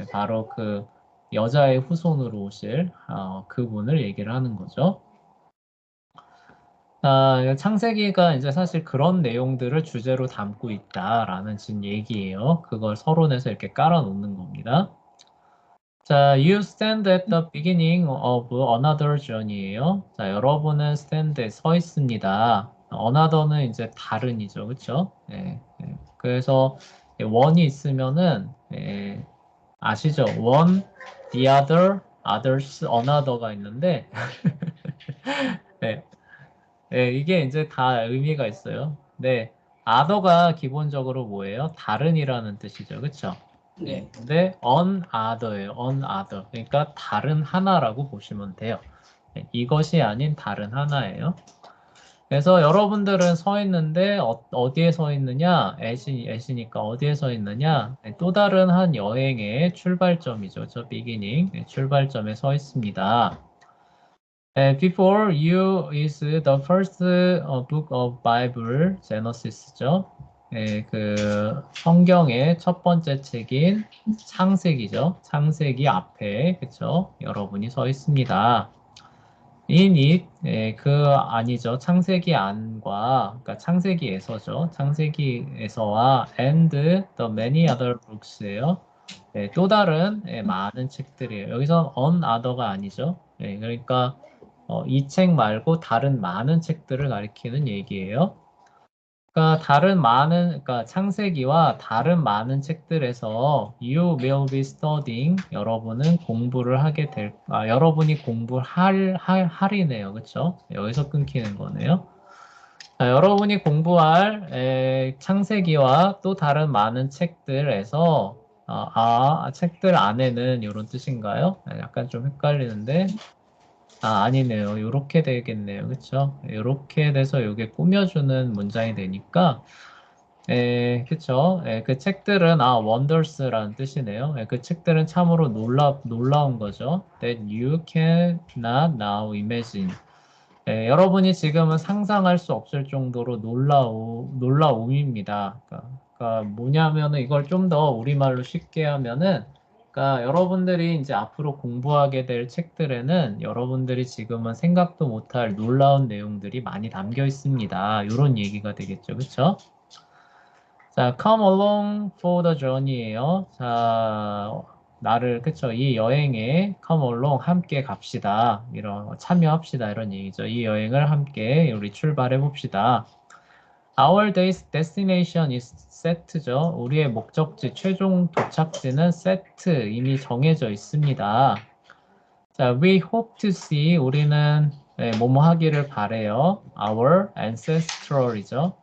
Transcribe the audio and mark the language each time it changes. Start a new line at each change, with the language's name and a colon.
Korean: 바로 그 여자의 후손으로 오실 그분을 얘기를 하는 거죠. 창세기가 이제 사실 그런 내용들을 주제로 담고 있다라는 지금 얘기예요. 그걸 서론에서 이렇게 깔아놓는 겁니다.
English: 자, you stand at the beginning of another journey예요.
Korean: 자, 여러분은 stand 서 있습니다. another는 이제 다른이죠, 그렇죠? 그래서 one이 있으면은 아시죠? one, the other, others, another가 있는데 네. 네, 이게 이제 다 의미가 있어요. 네, other가 기본적으로 뭐예요? 다른이라는 뜻이죠. 그쵸? 네. 근데 on other예요. on other. 그러니까 다른 하나라고 보시면 돼요. 네, 이것이 아닌 다른 하나예요. 그래서 여러분들은 서 있는데 어디에 서 있느냐? at이니까 어디에 서 있느냐? 네, 또 다른 한 여행의 출발점이죠. 저 beginning, 네, 출발점에 서 있습니다.
English: Before you is the first book of Bible, Genesis죠.
Korean: 그 성경의 첫 번째 책인 창세기죠. 창세기 앞에, 그쵸? 여러분이 서 있습니다.
English: In it, 아니죠.
Korean: 창세기 안과, 그러니까 창세기에서죠.
English: 창세기에서와 and the many other books예요.
Korean: 네, 또 다른 많은 책들이에요. 여기서 on other가 아니죠. 그러니까 이 책 말고 다른 많은 책들을 가리키는 얘기예요. 그러니까 그러니까 창세기와 다른 많은 책들에서
English: you will be studying,
Korean: 여러분은 공부를 여러분이 할이네요. 그쵸? 그렇죠? 여기서 끊기는 거네요. 자, 여러분이 공부할 창세기와 또 다른 많은 책들에서 책들 안에는 이런 뜻인가요? 약간 좀 헷갈리는데 아니네요. 요렇게 되겠네요. 그쵸? 요렇게 돼서 요게 꾸며주는 문장이 되니까 그쵸? 그 책들은 wonders라는 뜻이네요. 그 책들은 참으로 놀라운 거죠.
English: That you cannot now imagine.
Korean: 여러분이 지금은 상상할 수 없을 정도로 놀라움입니다. 그러니까 뭐냐면은 이걸 좀 더 우리말로 쉽게 하면은 그러니까 여러분들이 이제 앞으로 공부하게 될 책들에는 여러분들이 지금은 생각도 못할 놀라운 내용들이 많이 담겨 있습니다. 이런 얘기가 되겠죠. 그렇죠?
English: 자, come along for the journey예요.
Korean: 자, 그쵸? 이 여행에 come along 함께 갑시다. 참여합시다. 이런 얘기죠. 이 여행을 함께 우리 출발해 봅시다.
English: Our destination is set죠.
Korean: 우리의 목적지, 최종 도착지는 set, 이미 정해져 있습니다. 자,
English: we hope to see,
Korean: 우리는 뭐뭐 하기를 바래요.
English: Our ancestral이죠.